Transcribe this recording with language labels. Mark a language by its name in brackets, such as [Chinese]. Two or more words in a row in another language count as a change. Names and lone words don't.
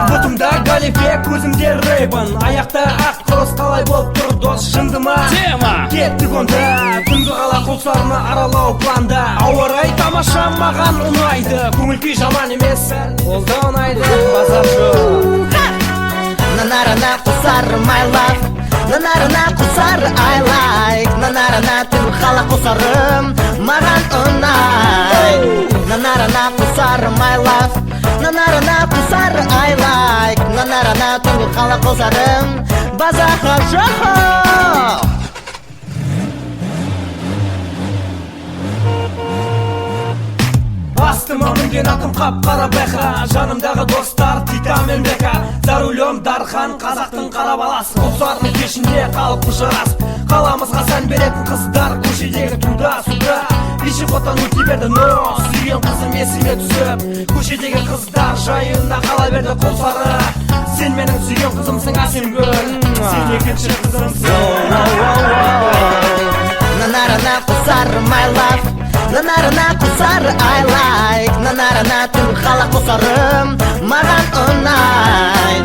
[Kazakh] Бұтымда галифе, көзімде рейбан, аяқта ақ құрыс қалай болып тұр дос, жынды ма? Кеттік онда, күнгі қала Құлсарыны аралау планда. Ауа райы тамаша, маған ұнайды, көңіл күй жаман емес, Ол да ұнайды, базар жоқ. Нанарана Құлсары [English] my love, [Kazakh] нанарана Құлсары [English] I like, [Kazakh] нанарана түн қала Құлсарым маған ұнай. Нанарана Құлсары [English] my love, [Kazakh] нанарана Құлсары [English] I like, [Kazakh] нанарана түн қала Құлсарым базар жоқ. Астыма мінген атым қап-қара бәқа, жанымдағы достар Тита мен Бека. [Russian] За рулем [Kazakh] Дархан, қазақтың қара баласы, Құлсарының кешінде қалыпты жарас. Қаламызға сән беретін қыздар, көшедегі [Russian] туда суда. [Kazakh] Пешеходтан өте берді, но сүйген қызым есіме түсіп. Көшедегі қыздар жайына қала берді Құлсары. Сен менің сүйген қызымсың, Әсемгүл, сен екінші қызымсың. Нанарана Құлсары [English] my love, [Kazakh] нанарана Құлсары [English] I like, [Kazakh] нанарана түн қала Құлсарым маған ұнай.